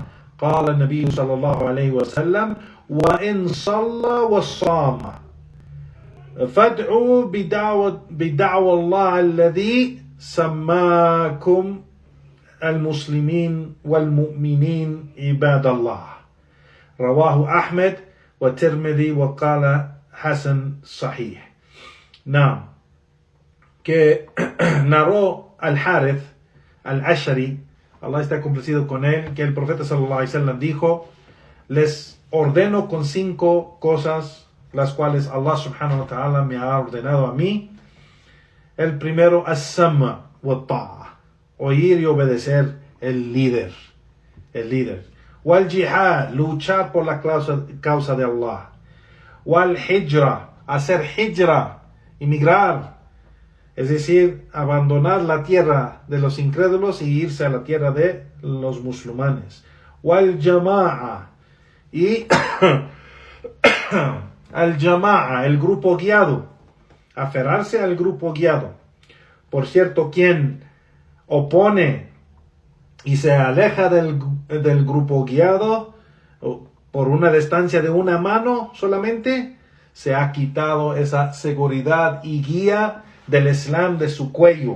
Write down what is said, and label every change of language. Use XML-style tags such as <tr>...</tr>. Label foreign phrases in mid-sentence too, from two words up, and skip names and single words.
<ar>قال النبي صلى الله عليه وسلم: وإن صلى وصام فادعوا بدعوى الله الذي سماكم المسلمين والمؤمنين عباد الله. رواه أحمد والترمذي وقال حسن صحيح.</ar> <es>Now, que narró Al-Harith Al-Ashari, Allah está complacido con él, que el profeta</es> <ar>صلى الله عليه وسلم</ar> <es>dijo: les ordeno con 5 cosas, las cuales Allah</es> <ar>سبحانه وتعالى</ar> <es>me ha ordenado a mí. El primero,</es> <ar>السمع والطاعة,</ar> <es>oír y obedecer el líder.</es> <ar>والجهاد,</ar> <es>luchar por la causa de Allah.</es> <ar>والهجرة,</ar> <es>hacer hijra, emigrar, es decir, abandonar la tierra de los incrédulos y irse a la tierra de los musulmanes.</es> <ar>والجماعة,</ar> <es>y al jama'a, el grupo guiado, aferrarse al grupo guiado. Por cierto, quien opone y se aleja del grupo guiado por una distancia de una mano solamente, se ha quitado esa seguridad y guía del Islam de su cuello.</es>